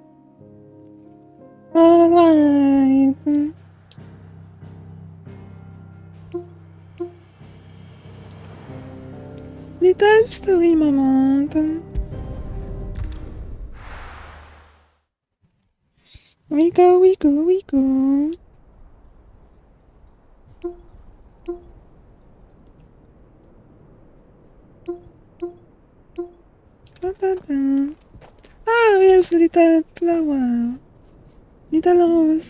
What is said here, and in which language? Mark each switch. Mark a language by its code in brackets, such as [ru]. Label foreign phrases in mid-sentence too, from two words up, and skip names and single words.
[en] Alright. Little story moment. We go, we go, we go. Ba-ba-ba. Ah, yes, little flower. Little rose.